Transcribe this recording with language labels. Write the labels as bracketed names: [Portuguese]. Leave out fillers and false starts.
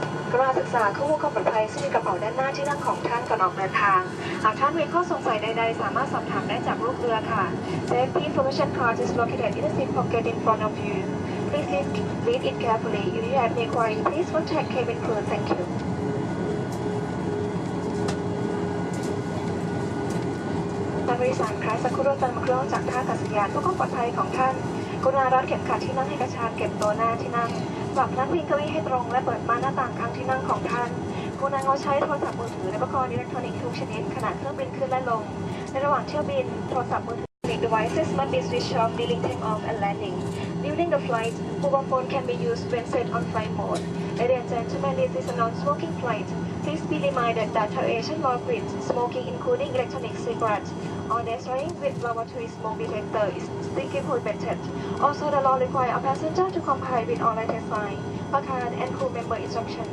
[Thai] กรุณาศึกษาข้อมูลความปลอดภัยซึ่งมีกระเป๋าด้านหน้าที่นั่งของท่านก่อนออกเดินทางหากท่านมีข้อสงสัยใดๆสามารถสอบถามได้จากลูกเรือค่ะ [English] Safety information card is located in the seat pocket in front of you. Please read it carefully. If you have any query, please contact cabin crew. Thank you. [Thai] ท่านผู้โดยสารคะสักครู่เราจะนำเครื่องจากท่าอากาศยานเพื่อความปลอดภัยของท่านกรุณารัดเข็มขัดที่นั่งให้กระชับเก็บตัวหน้าที่นั่งปรับนั่งวิ่งเก้าอี้ให้ตรงและเปิดม่านหน้าต่างข้างที่นั่งของท่านกรุณางดใช้โทรศัพท์มือถือและอุปกรณ์อิเล็กทรอนิกส์ทุกชนิดขณะเครื่องบินขึ้นและลงในระหว่างเที่ยวบินโทรศัพท์มือถือ [English] Devices must be switched off during takeoff and landing. During the flight, mobile phone can be used when set on flight mode. Ladies and gentlemen, this is a non-smoking flight. Please be reminded that aviation law prohibits smoking, including electronic cigarettes, or destroying with laboratory smoke detector is strictly prohibited. Also, the law requires a passenger to comply with all latest sign, placard, and crew member instruction.